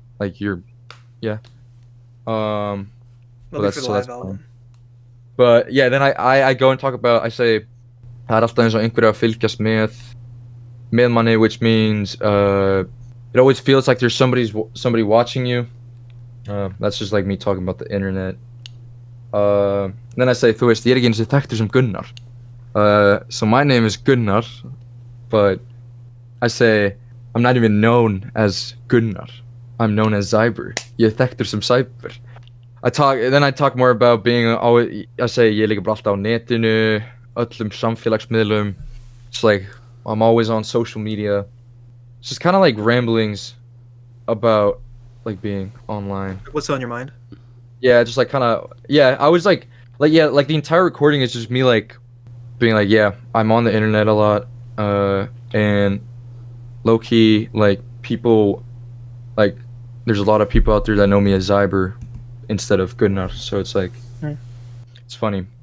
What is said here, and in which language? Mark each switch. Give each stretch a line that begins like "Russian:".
English: Like you're Well, that's fun. But yeah, then I go and talk about, I say
Icelandic: það er alltaf eins og einhverju að fylgjast með manni,
English: which means it always feels like there's somebody watching you. That's just like me talking about the internet. Then I say,
Icelandic: þú veist, ég er ekki eins og þekktur sem Gunnar.
English: So my name is Gunnar, but I say I'm not even known as Gunnar. I'm known as Zyber.
Icelandic: Ég er þekktur sem Zyber.
English: I talk more about being always. I say
Icelandic: ég liggur bara alltaf á netinu, öllum samfélagsmiðlum.
English: It's like I'm always on social media. It's just kind of like ramblings about like being online. What's on your mind? Yeah, just like kind of I was like the entire recording is just me like being like, yeah, I'm on the internet a lot, and low key like people like there's a lot of people out there that know me as Zyber instead of Gunnar, so it's like it's funny.